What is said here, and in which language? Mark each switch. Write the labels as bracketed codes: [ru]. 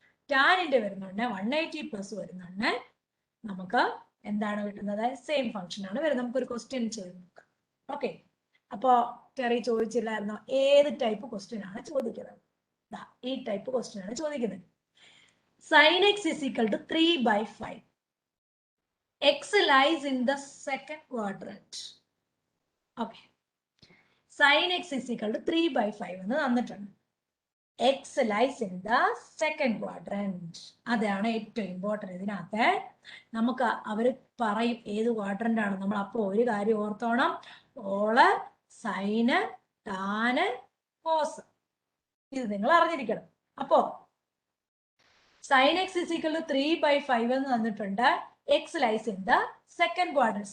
[ml] ടാനിന്റെ വരുന്നുണ്ട് 180 + വരുന്നുണ്ട്, നമുക്ക് എന്താണ് കിട്ടുന്നത്? സെയിം ഫംഗ്ഷൻ ആണ് വരുന്നത്. നമുക്കൊരു ക്വസ്റ്റ്യൻ ചെയ്ത് നോക്കാം. ഓക്കെ. അപ്പോ ടെറി ചോദിച്ചില്ലായിരുന്നോ ഏത് ടൈപ്പ് ക്വസ്റ്റ്യൻ ആണ് ചോദിക്കുന്നത്? ഈ ടൈപ്പ് ക്വസ്റ്റ്യൻ ആണ് ചോദിക്കുന്നത്. [en] Sin x is equal to 3/5. X lies in the second quadrant. Okay. Sin x is equal to 3/5 [ml] എന്ന് തന്നിട്ടുണ്ട്. [en] X lies in the second quadrant. [ml] അതാണ് ഏറ്റവും ഇമ്പോർട്ടൻറ്റ്. ഇതിനകത്ത് നമുക്ക് അവര് പറയും ഏത് ക്വാഡ്രന്റ് ആണ്. നമ്മൾ അപ്പോൾ ഒരു കാര്യം ഓർത്തോണം, ഓള്, സൈന്, ടാന്, കോസ്. ഇത് നിങ്ങൾ അറിഞ്ഞിരിക്കണം. അപ്പോ [en] sin x is equal to 3/5 [ml] എന്ന് തന്നിട്ടുണ്ട്. [en] X lies in the second quadrant.